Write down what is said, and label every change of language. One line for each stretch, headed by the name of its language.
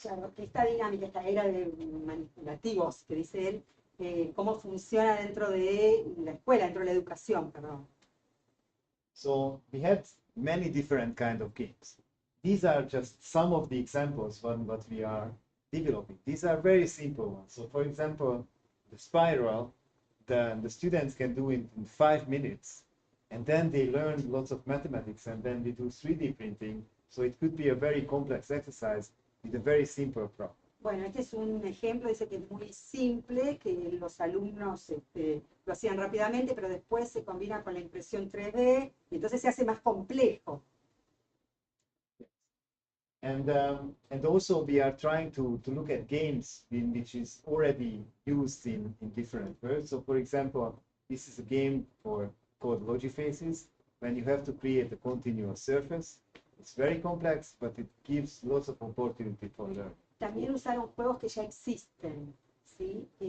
Spanish: Claro, esta dinámica, esta era de manipulativos, que dice él, cómo funciona dentro de la escuela, dentro de la educación, perdón.
English: So we had many different kind of games. These are just some of the examples on what we are developing. These are very simple ones. So for example, the spiral, the students can do it in 5 minutes, and then they learn lots of mathematics, and then they do 3D printing. So it could be a very complex exercise with a very simple problem.
Spanish: Bueno, este es un ejemplo, dice que es muy simple, que los alumnos lo hacían rápidamente, pero después se combina con la impresión 3D, y entonces se hace más complejo.
English: And also we are trying to look at games which is already used in different worlds. So for example, this is a game called Logiphases, when you have to create a continuous surface. It's very complex, but it gives lots of opportunity for learning.
Spanish: También usaron juegos que ya existen, ¿sí?